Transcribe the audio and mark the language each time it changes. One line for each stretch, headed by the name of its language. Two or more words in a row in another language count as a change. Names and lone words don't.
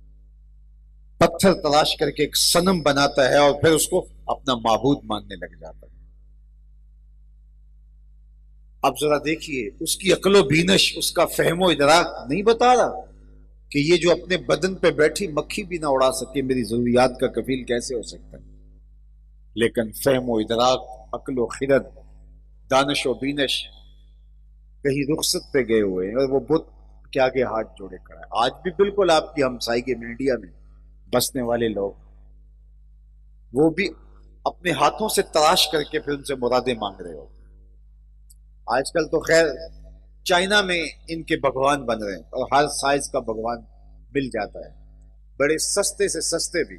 Urdu: پتھر تلاش کر کے ایک صنم بناتا ہے اور پھر اس کو اپنا معبود ماننے لگ جاتا ہے۔ اب ذرا دیکھیے، اس کی عقل و بینش، اس کا فہم و ادراک نہیں بتا رہا کہ یہ جو اپنے بدن پہ بیٹھی مکھی بھی نہ اڑا سکے، میری ضروریات کا کفیل کیسے ہو سکتا ہے؟ لیکن فہم و ادراک، عقل و خرد، دانش و بینش کہیں رخصت پہ گئے ہوئے ہیں، اور وہ بت کے آگے ہاتھ جوڑے کھڑا ہے۔ آج بھی بالکل آپ کی ہمسائیگی میں، انڈیا میں بسنے والے لوگ، وہ بھی اپنے ہاتھوں سے تلاش کر کے پھر ان سے مرادیں مانگ رہے ہو۔ آج کل تو خیر چائنا میں ان کے بھگوان بن رہے ہیں، اور ہر سائز کا بھگوان مل جاتا ہے، بڑے سستے سے سستے بھی۔